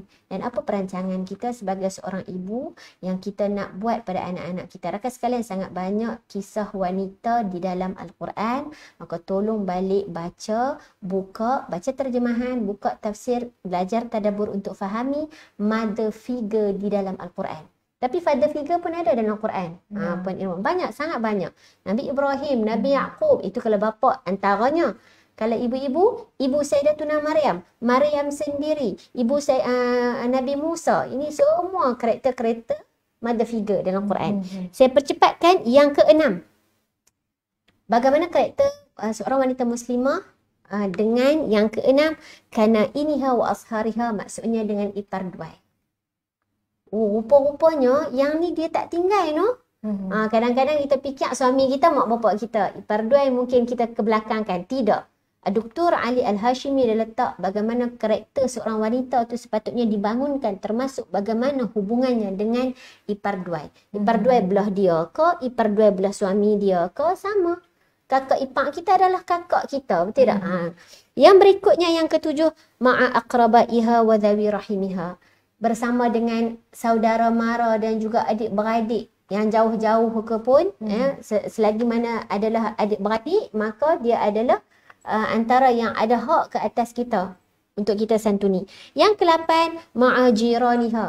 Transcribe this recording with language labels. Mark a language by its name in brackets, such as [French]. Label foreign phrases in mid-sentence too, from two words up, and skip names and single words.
[Malay] Dan apa perancangan kita sebagai seorang ibu yang kita nak buat pada anak-anak kita. Rakan sekalian, sangat banyak kisah wanita di dalam Al-Quran. Maka tolong balik baca terjemahan, buka tafsir, belajar tadabbur untuk fahami [English] mother figure [Malay] di dalam Al-Quran. Tapi [English] father figure [Malay] pun ada dalam Al-Quran. Banyak, sangat banyak. Nabi Ibrahim, Nabi Yaqub, itu kalau bapa antaranya. Kalau ibu-ibu, ibu Sayyidatuna Maryam sendiri, ibu Nabi Musa. Ini semua karakter-karakter [English] mother figure [Malay] dalam Quran. Saya percepatkan yang keenam. Bagaimana karakter seorang wanita muslimah dengan yang keenam, [Arabic] كانا إنيها وعشيرها, [Malay] maksudnya dengan ipar duai. Rupa-rupanya yang ni dia tak tinggal kadang-kadang kita fikir suami kita mak bapak kita, ipar duai mungkin kita kebelakangkan. Tidak. Dr. Ali Al-Hashimi dia letak bagaimana karakter seorang wanita itu sepatutnya dibangunkan, termasuk bagaimana hubungannya dengan ipar duai. Ipar duai belah dia ke, ipar duai belah suami dia ke, sama. Kakak ipar kita adalah kakak kita, betul tak? Yang berikutnya, yang ketujuh, [Arabic] مع أقربائها وذوي رحمها, [Malay] bersama dengan saudara mara dan juga adik-beradik yang jauh-jauh ke pun, selagi mana adalah adik-beradik, maka dia adalah antara yang ada hak ke atas kita. untuk kita santuni. Yang ke-8, ma'ajiraniha.